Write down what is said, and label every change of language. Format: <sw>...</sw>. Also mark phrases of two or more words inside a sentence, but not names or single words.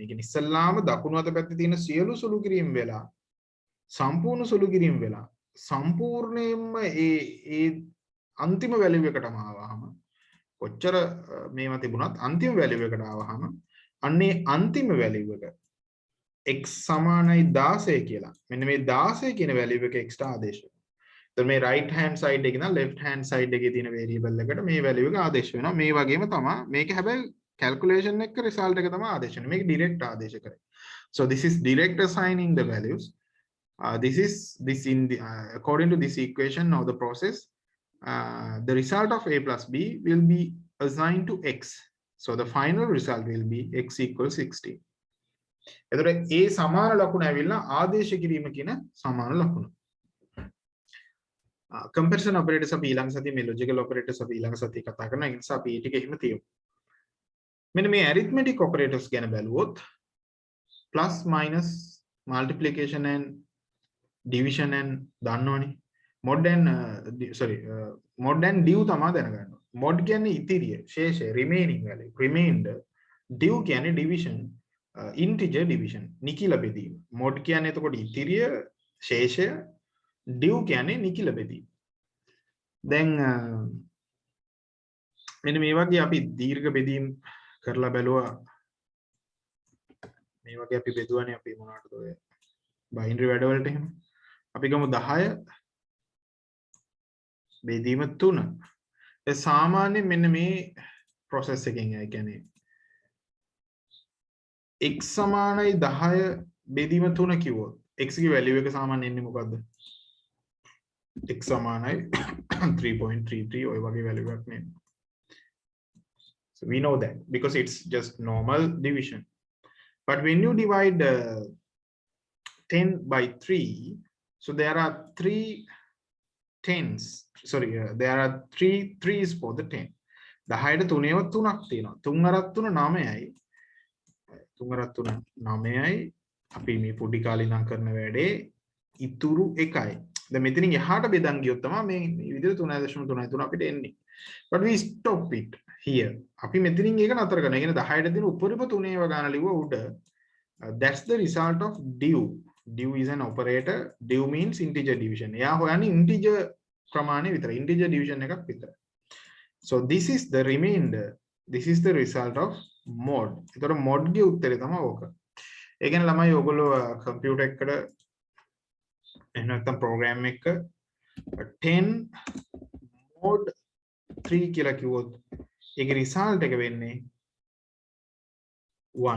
<si>ඒ කියන්නේ ඉස්සල්ලාම දකුණු අත පැත්තේ තියෙන සියලු සුළු කිරීම් වෙලා සම්පූර්ණ සුළු කිරීම් වෙලා සම්පූර්ණයෙන්ම ඒ අන්තිම වැලියු එකටම ආවහම කොච්චර මේවා තිබුණත් අන්තිම වැලියු එකට ආවහම අන්නේ අන්තිම වැලියු එක x සමානයි 16 කියලා. මෙන්න මේ 16 කියන වැලියු එක එක්ස්ට ආදේශ වෙනවා. එතකොට මේ</si> <en>right hand side</en> <si>එකේ ඉඳන්</si> <en>left hand side</en> <si>එකේ තියෙන variable එකට මේ වැලියු එක ආදේශ වෙනවා. මේ වගේම තමයි මේක හැබැයි calculation එක result එක තමයි ආදේශ වෙන්නේ. මේක direct ආදේශ කරේ.</si> <en>So this is direct assigning the values. This in the according to this equation now the process the result of a plus b will be assigned to x. So the final result will be x equals 16.</en> <si>එතකොට a සමාන ලකුණ ඇවිල්ලා ආදේශ කිරීම කියන සමාන ලකුණ.</si> <en>comparison operators</en> <si>අපි ඊළඟ සතියේ මේ</si> <en>logical operators</en> <si>අපි ඊළඟ සතියේ කතා කරනවා. ඒ නිසා අපි ඊ ටික එහෙම තියමු. මෙන්න මේ</si> <en>arithmetic operators</en> <si>ගැන බැලුවොත්</si> <en>plus minus multiplication and division and</en> <si>දන්නවනේ.</si> <en>mod and mod and div</en> <si>තමයි දැනගන්න. mod කියන්නේ ඉතිරිය, ශේෂය,</si> <en>remaining value, remainder. div කියන්නේ division, integer division,</en> <si>නිකිල බෙදීම. mod කියන්නේ එතකොට ඉතිරිය, ශේෂය, div කියන්නේ නිකිල බෙදීම. දැන් මෙන්න මේ වගේ අපි දීර්ඝ බෙදීම් කරලා බැලුවා. මේ වගේ අපි බෙදුවානේ අපි මොනවටද ඔය binary වැඩවලට එහෙම. අපි ගමු 10 බෙදීම 3. ඒ සාමාන්‍යයෙන් මෙන්න මේ process එකෙන් ඒ කියන්නේ x සමානයි 10 බෙදීම 3 කිව්වොත් x ගේ value එක සාමාන්‍යයෙන් එන්නේ මොකද්ද? x සමානයි 3.33 ඔය වගේ value එකක් නේ.</si> <en>So we know that because it's just normal division. But when you divide 10 by 3, so there are 3 tens. Sorry, there are 3 threes for the 10.</en> <si>10ට 3ව 3ක් තියෙනවා. 3 අරක් 3 9යි. 3 අරක් 3 9යි. අපි මේ පොඩි කාලේ ඉඳන් කරන වැඩේ ඉතුරු 1යි. දැන් මෙතනින් එහාට බෙදන් ගියොත් තමයි මේ විදිහට 3.33 අපිට එන්නේ.</si> <en>But we stop it here.</en> <si>අපි මෙතනින් ඒක නතර කරනවා. ඒ කියන්නේ 10ට දින උඩරිම 3ව ගන්න ලිව්ව උඩ.</si> <en>That's the result of div. Div is an operator. Div means integer division.</en> <si>එයා හොයන්නේ integer ප්‍රමාණය විතරයි.</si> <en>Integer division</en> <si>එකක් විතරයි.</si> <en>So this is the remainder. This is the result of mod.</en> <si>ඒතර mod ගේ උත්තරේ තමයි ඕක. ඒ කියන්නේ ළමයි ඔයගොල්ලෝ computer එකකට එහෙම නැත්නම් program එක 10 mod 3 කියලා කිව්වොත් ඒකේ result එක වෙන්නේ 1.</si>